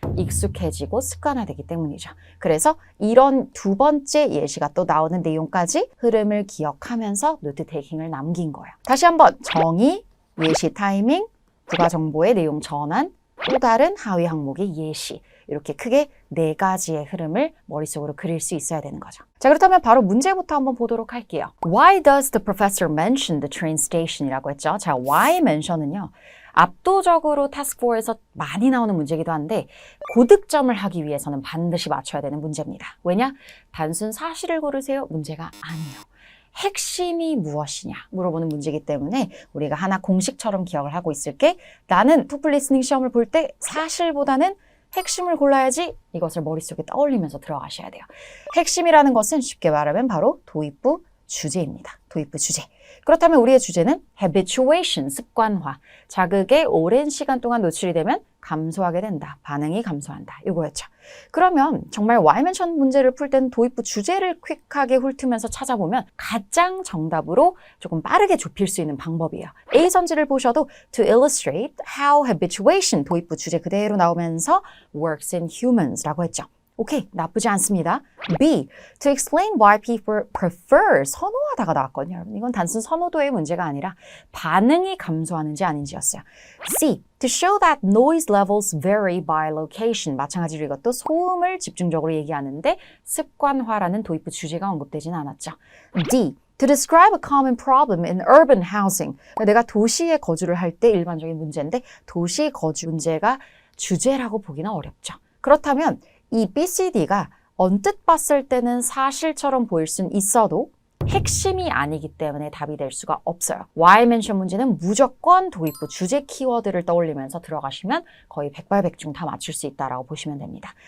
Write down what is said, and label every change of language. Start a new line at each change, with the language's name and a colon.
Korean: 익숙해지고 습관화되기 때문이죠. 그래서 이런 두 번째 예시가 또 나오는 내용까지 흐름을 기억하면서 노트 테이킹을 남긴 거예요. 다시 한번 정의, 예시 타이밍, 부가 정보의 내용 전환, 또 다른 하위 항목의 예시. 이렇게 크게 4가지의 흐름을 머릿속으로 그릴 수 있어야 되는 거죠. 자, 그렇다면 바로 문제부터 한번 보도록 할게요.
English: Why does the professor mention the train station?
Korean: 이라고 했죠. 자, why mention은요. 압도적으로 task 4에서 많이 나오는 문제이기도 한데 고득점을 하기 위해서는 반드시 맞춰야 되는 문제입니다. 왜냐? 단순 사실을 고르세요. 문제가 아니에요. 핵심이 무엇이냐 물어보는 문제이기 때문에 우리가 하나 공식처럼 기억을 하고 있을게. 나는 토플 리스닝 시험을 볼 때 사실보다는 핵심을 골라야지 이것을 머릿속에 떠올리면서 들어가셔야 돼요. 핵심이라는 것은 쉽게 말하면 바로 도입부 주제입니다. 도입부 주제. 그렇다면 우리의 주제는 habituation, 습관화. 자극에 오랜 시간 동안 노출이 되면 감소하게 된다. 반응이 감소한다. 이거였죠. 그러면 정말 why mention 문제를 풀 때는 도입부 주제를 퀵하게 훑으면서 찾아보면 가장 정답으로 조금 빠르게 좁힐 수 있는 방법이에요. A 선지를 보셔도
English: to illustrate how habituation,
Korean: 도입부 주제 그대로 나오면서
English: works in humans
Korean: 라고 했죠. 오케이, 나쁘지 않습니다.
English: B, to explain why people prefer,
Korean: 선호하다가 나왔거든요. 여러분, 이건 단순 선호도의 문제가 아니라 반응이 감소하는지 아닌지였어요.
English: C, to show that noise levels vary by location.
Korean: 마찬가지로 이것도 소음을 집중적으로 얘기하는데 습관화라는 도입부 주제가 언급되지는 않았죠.
English: D, to describe a common problem in urban housing.
Korean: 내가 도시에 거주를 할 때 일반적인 문제인데 도시 거주 문제가 주제라고 보기는 어렵죠. 그렇다면 이 BCD가 언뜻 봤을 때는 사실처럼 보일 순 있어도 핵심이 아니기 때문에 답이 될 수가 없어요. Why mention 문제는 무조건 도입부 주제 키워드를 떠올리면서 들어가시면 거의 백발백중 다 맞출 수 있다라고 보시면 됩니다.